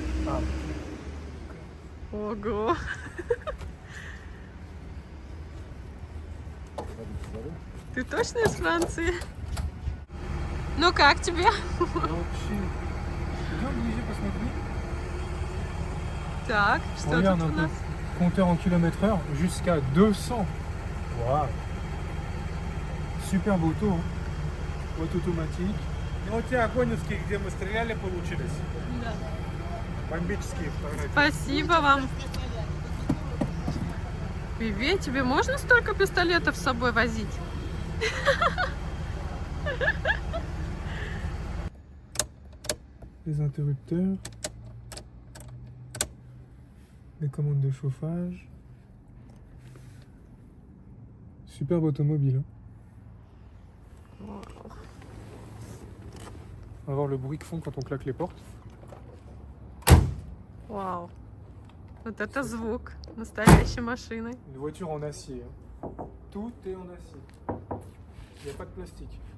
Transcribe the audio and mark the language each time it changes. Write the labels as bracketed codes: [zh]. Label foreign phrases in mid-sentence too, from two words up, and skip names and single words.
[ru] Ого. Ты точно из Франции? Ну как тебе? Вообще. Идем ближе, посмотри. Так, что [fr] Regarde [ru] тут [fr] un [ru] у [fr] peu. [ru] нас? [fr] Compteur en kilomètres/heure jusqu'à 200. Waouh. Super auto. Hein. Boîte automatique. [ru] Ну, вот те огоневские, где мы стреляли, получились. Да. Бомбические фотографии. Спасибо вам. Виве, тебе можно столько пистолетов с собой возить? [fr] Les interrupteurs. Les commandes de chauffage. Superbe automobile. Hein. On va voir le bruit que font quand on claque les portes. [ru] Вау. Вот это звук настоящей машины. [fr] Une voiture en acier. Hein. Tout est en acier. Il n'y a pas de plastique.